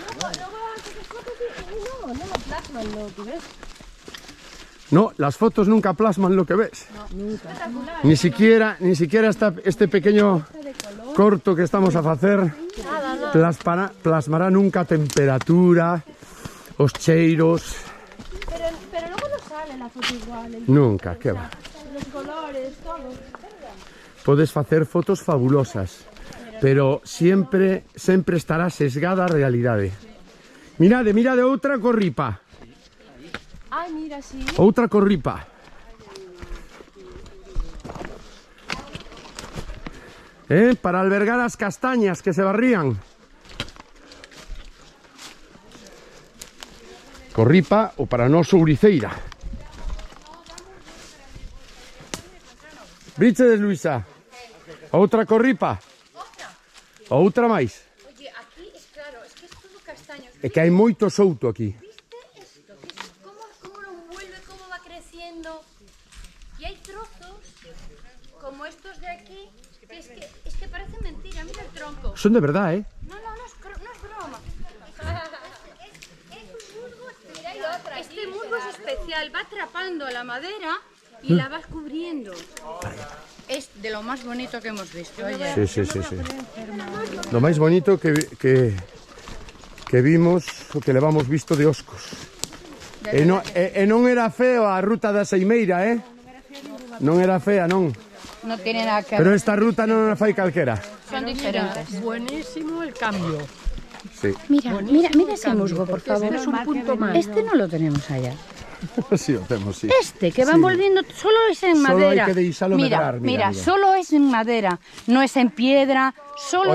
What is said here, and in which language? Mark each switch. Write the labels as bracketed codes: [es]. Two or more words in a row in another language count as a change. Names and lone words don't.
[es] No, las fotos nunca plasman lo que ves. No, nunca. Ni siquiera este pequeño corto que estamos a hacer plasmará nunca [gl] a temperatura, os cheiros. [es] Pero luego no sale la foto igual. Nunca, ¿qué va? Los colores, todo. [gl] Podes facer fotos fabulosas, pero sempre estará sesgada a realidade. Mirade outra corripa. [es] Ay, mira, sí. [gl] Outra corripa. Para albergar as castañas que se barrían. Corripa o para noso Ouriceira. Vichedes, Luisa? Outra corripa? Outra máis? [es] Oye, aquí es claro, es que es todo castaño. [gl] É que hai moito souto aquí. [es] ¿Cómo lo envuelve, cómo va creciendo? Y hay trozos, como estos de aquí, que es que parece mentira. Mira el tronco. Son de verdad, ¿eh? No es broma. Es un musgo especial. Este musgo es especial, va atrapando la madera y la vas cubriendo. Es de lo más bonito que hemos visto. Oye. Sí. [gl] Lo máis bonito que vimos, o que levamos visto de Oscos. E non era feo a ruta da Seimeira, Non era fea, non. [es] No tiene nada que ver. [gl] Pero esta ruta non a fai calquera. [es] Son diferentes. Buenísimo el cambio. Sí. Mira ese musgo, por favor. Es un punto más. Este no lo tenemos allá. Así lo hacemos, sí. Este, que va envolviendo, solo es en Solo madera. hay que deisalo Mira, [gl] medrar, mira. [es] solo es en madera, no es en piedra, solo